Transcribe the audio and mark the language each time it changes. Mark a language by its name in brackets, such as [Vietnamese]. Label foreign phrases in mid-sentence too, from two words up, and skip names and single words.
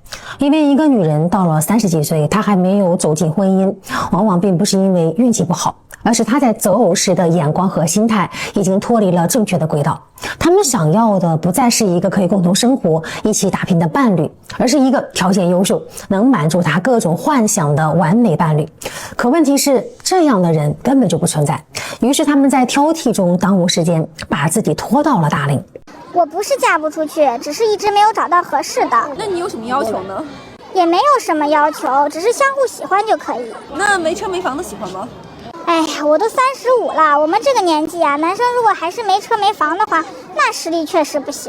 [Chinese] 因為一個女人到了30幾歲，她還沒有走進婚姻，往往並不是因為運氣不好，而是她在擇偶時的眼光和心態已經脫離了正確的軌道。他們想要的不再是一個可以共同生活、一起打拼的伴侶，而是一個條件優秀、能滿足她各種幻想的完美伴侶。可問題是，這樣的人根本就不存在。於是他們在挑剔中耽誤時間，把自己拖到了大齡。我不是嫁不出去，只是一直沒有找到合適的。那你有什麼要求呢？也沒有什麼要求，只是相互喜歡就可以。那沒車沒房的喜歡嗎？哎呀，我都35了，我們這個年紀啊，男生如果還是沒車沒房的話，那實力確實不行。